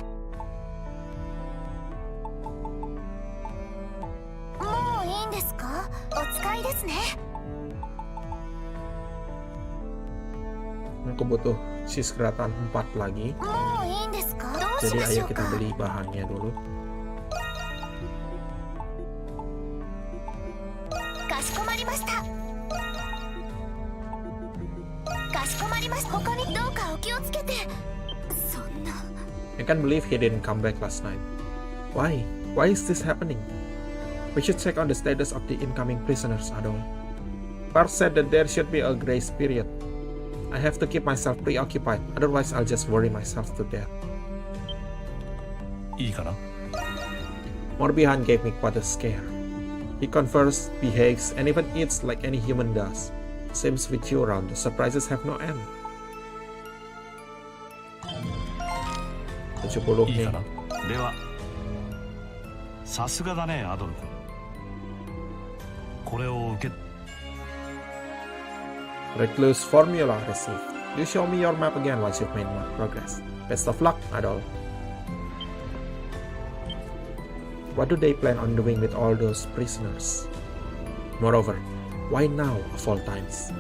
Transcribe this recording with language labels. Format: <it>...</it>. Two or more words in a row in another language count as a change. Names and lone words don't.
<ja>もういいんですか？お使いですね。</ja> <id>Aku butuh sis keratan 4 lagi.</id> <ja>もういいんですか？どうし</ja> <id>Jadi</id> <ja>まし</ja> <id>ayo</id> <ja>ょう</ja> <id>kita</id> <ja>か。</ja> <id>beli bahannya dulu.</id> <ja>かしこまりました。かしこまりました。他にどうかお気をつけて。そんな。</ja> <en>I can't believe he didn't come back last night. Why? Why is this happening? We should check on the status of the incoming prisoners, Adol. Park said that there should be a grace period. I have to keep myself preoccupied, otherwise I'll just worry myself to death.</en> <ja>いいかな。</ja> <en>Morbihan gave me quite a scare. He converses, behaves, and even eats like any human does. Seems with you around, the surprises have no end.</en> <ja>70 いい nih. かな。ではさすがだねアドル君。これを受け</ja> <en>Recluse formula received. You show me your map again once you've made more progress. Best of luck, Adol. What do they plan on doing with all those prisoners? Moreover, why now of all times?</en>